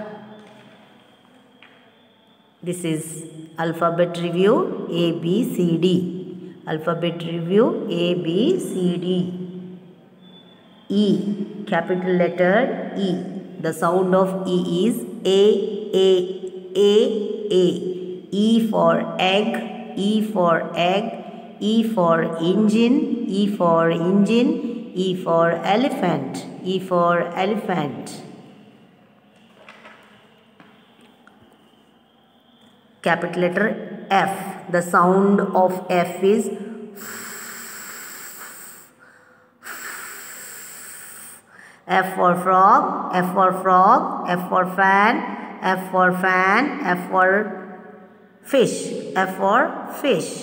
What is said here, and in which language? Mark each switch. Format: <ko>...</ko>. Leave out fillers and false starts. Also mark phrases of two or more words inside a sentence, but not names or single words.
<en>This is alphabet review A, B, C, D. Alphabet review A, B, C, D. E. Capital letter E. The sound of E is A, A, A. E for egg, E for egg, E for engine, E for engine, E for elephant, E for elephant. Capital letter F. The sound of F is F for frog, F for frog, F for fan, F for fan, F for fish, F for fish.</en>